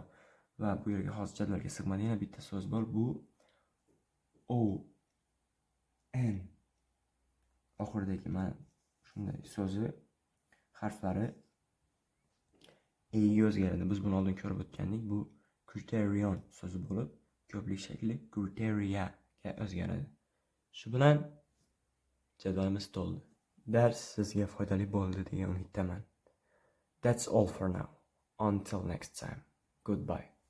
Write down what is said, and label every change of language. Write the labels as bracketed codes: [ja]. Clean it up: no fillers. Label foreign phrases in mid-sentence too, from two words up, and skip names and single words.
[uz] Va bu yerga hozir jadvalga sig'maydigan bitta so'z bor. Bu ON oxiridagi mana shunday so'zi harflari ga o'zgaradi. Biz buni oldin ko'rib o'tgandik. Bu criterion so'zi bo'lib, ko'plik shakli criteria ga o'zgaradi. Shu bilan jadvalimiz to'ldi. Dars sizga foydali bo'ldi degan umiddaman. [en] That's all for now. Until next time. Goodbye.